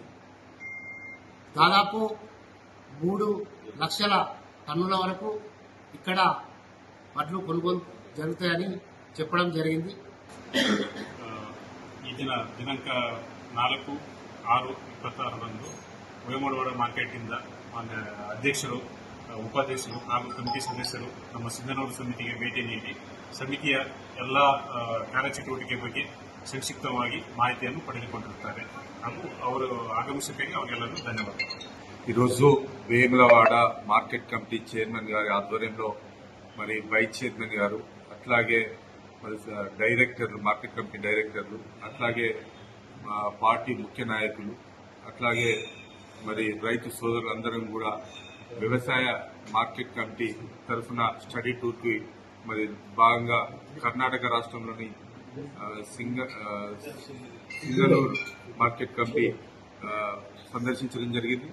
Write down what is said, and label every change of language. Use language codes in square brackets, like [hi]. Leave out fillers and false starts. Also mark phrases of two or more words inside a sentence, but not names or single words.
[te] దాదాపు 3 లక్షల టన్నుల వరకు ఇక్కడ వడ్లు కొనుగోలు జరుగుతాయని చెప్పడం జరిగింది. [kn] ಈ ದಿನಾಂಕ 4/6/26 ವೇಮುಲವಾಡ ಮಾರ್ಕೆಟ್ ಕಿಂದ ಅಧ್ಯಕ್ಷರು ಉಪಾಧ್ಯಕ್ಷರು ಹಾಗೂ ಕಮಿಟಿ ಸದಸ್ಯರು ನಮ್ಮ ಸಿಂಧನೂರು ಸಮಿತಿಗೆ ಭೇಟಿ ನೀಡಿ ಸಮಿತಿಯ ಎಲ್ಲ ಕಾರ್ಯಚಟುವಟಿಕೆ ಬಗ್ಗೆ ಸಂಕ್ಷಿಪ್ತವಾಗಿ ಮಾಹಿತಿಯನ್ನು ಪಡೆದುಕೊಂಡಿರುತ್ತಾರೆ ಹಾಗೂ ಅವರು ಆಗಮಿಸಬೇಕಾಗಿ ಅವರಿಗೆಲ್ಲರೂ ಧನ್ಯವಾದಗಳು. [te] ఈరోజు వేములవాడ మార్కెట్ కమిటీ చైర్మన్ గారి ఆధ్వర్యంలో మరి వైస్ చైర్మన్ గారు అట్లాగే మరి డైరెక్టర్లు మార్కెట్ కమిటీ డైరెక్టర్లు అట్లాగే పార్టీ ముఖ్య నాయకులు అట్లాగే మరి రైతు సోదరులందరం కూడా వ్యవసాయ మార్కెట్ కమిటీ తరఫున స్టడీ టూర్కి మరి భాగంగా కర్ణాటక రాష్ట్రంలోని సింగనూరు మార్కెట్ కమిటీ సందర్శించడం జరిగింది.